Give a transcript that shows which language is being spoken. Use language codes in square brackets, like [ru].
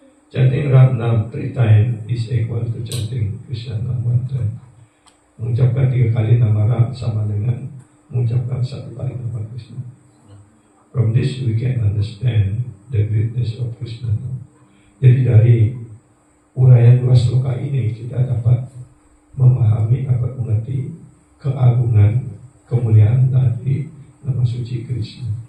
[en] Chanting Ram 3 times is equal to chanting Krishna 1 time. [id] Mengucapkan 3 kali nama Ram sama dengan mengucapkan 1 kali nama Krishna. [en] From this we can understand the greatness of Krishna. [id] Jadi dari uraian 2 sloka ini kita dapat memahami, dapat mengerti keagungan, kemuliaan dari nama suci Krishna.